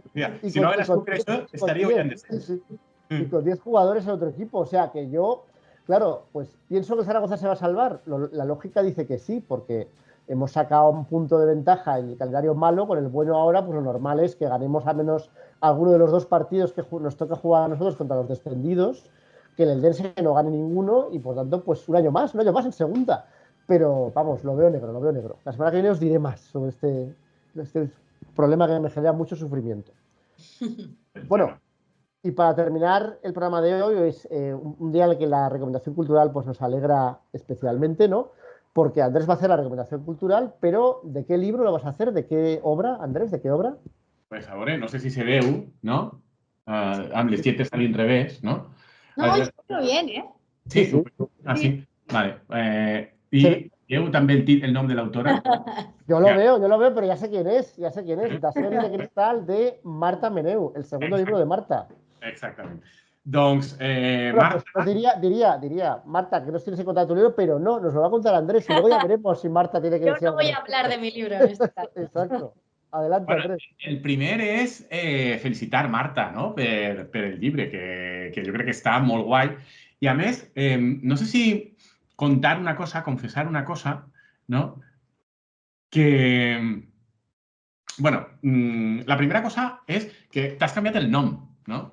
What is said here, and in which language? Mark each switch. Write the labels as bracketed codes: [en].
[ca] O sigui, si no hagués fet això, estaria guanyant de 0. Sí, sí. [es] Y con 10 jugadores en otro equipo. O sea que yo, claro, pues pienso que el Zaragoza se va a salvar. La lógica dice que sí, porque hemos sacado un punto de ventaja en el calendario malo, con el bueno ahora, pues lo normal es que ganemos al menos alguno de los 2 partidos que nos toca jugar a nosotros contra los descendidos, que el Eldense no gane ninguno y por tanto, pues un año más en segunda. Pero vamos, lo veo negro, lo veo negro. La semana que viene os diré más sobre este problema que me genera mucho sufrimiento. Bueno, y para terminar el programa de hoy es un día en el que la recomendación cultural pues nos alegra especialmente, ¿no? Porque Andrés va a hacer la recomendación cultural, pero ¿de qué libro lo vas a hacer? ¿De qué obra, Andrés? ¿De qué obra? [ca] Pues a veure, no sé si se veu, no? Amb les lletres a l'inrevés, no? [es] No, yo creo bien, ¿eh? [ca] Sí? Sí. Ah, sí? Vale. I veieu també el nom de l'autora? [es] Yo lo veo, pero ya sé quién es. La serie de cristal de Marta Meneu, el segundo libro de Marta. [ca] Exactament. Doncs, [es] Bueno, Marta... pues diría, Marta, que nos tienes que contar tu libro, pero no, nos lo va a contar Andrés y luego ya veremos si Marta tiene que Yo decir no voy a algo. hablar de mi libro en este caso. Exacto. Adelante, Bueno, Andrés. [ca] el primer és felicitar Marta, no? per el llibre, que jo crec que està molt guai. I a més, no sé si contar una cosa, confessar una cosa, no? Que, bueno, la primera cosa és que t'has canviat el nom, no?